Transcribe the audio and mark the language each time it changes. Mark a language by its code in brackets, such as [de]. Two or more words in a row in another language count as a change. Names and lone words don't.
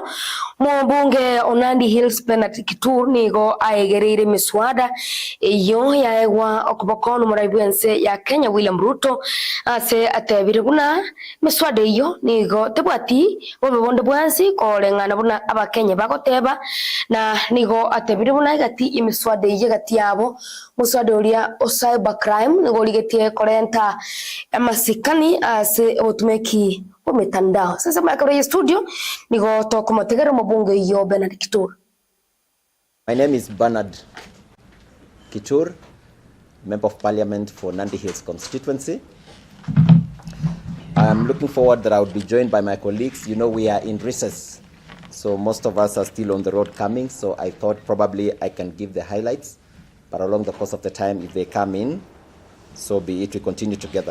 [guz] mbunge Onandi Hills Penalty Kitur nigo aegerire miswada iyo yaegwa okubokono muraibuense ya Kenya William Ruto ase atebire guna miswada iyo nigo tebwati obonde bwansi kolengana buna abakenya bagoteba na nigo atebire buna gati imiswada iyo gati yabo muswada uria [en] cyber crime [guz] ngoligetie korenta amasikani ase otumeki mitandao. Sasa makaro studio nigo tokomotegera mabunge iyo Bernard Kitur. [en] My name is Bernard Kitur, Member of Parliament for Nandi Hills constituency. I'm looking forward that I would be joined by my colleagues. You know, we are in recess, so most of us are still on the road coming, so I thought probably I can give the highlights, but along the course of the time, if they come in, so be it, we continue together.